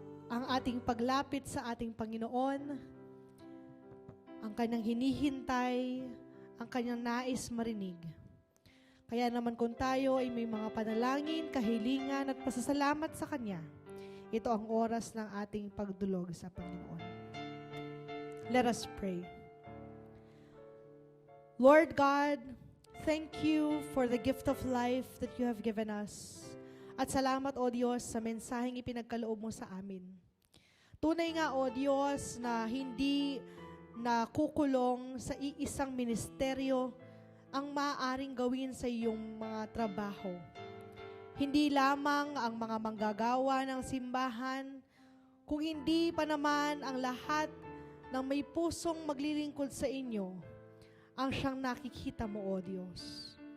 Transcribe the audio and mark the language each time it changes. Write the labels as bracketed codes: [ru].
[tl] Ang ating paglapit sa ating Panginoon, ang kanyang hinihintay, ang kanyang nais marinig. Kaya naman kung tayo ay may mga panalangin, kahilingan at pasasalamat sa Kanya, ito ang oras ng ating pagdulog sa Panginoon. [en] Let us pray. Lord God, thank you for the gift of life that you have given us. [tl] At salamat, O Diyos, sa mensaheng ipinagkaloob mo sa amin. Tunay nga, O Diyos, na hindi nakukulong sa iisang ministeryo ang maaaring gawin sa iyong mga trabaho. Hindi lamang ang mga manggagawa ng simbahan, kung hindi pa naman ang lahat ng may pusong maglilingkod sa inyo, ang siyang nakikita mo, O Diyos.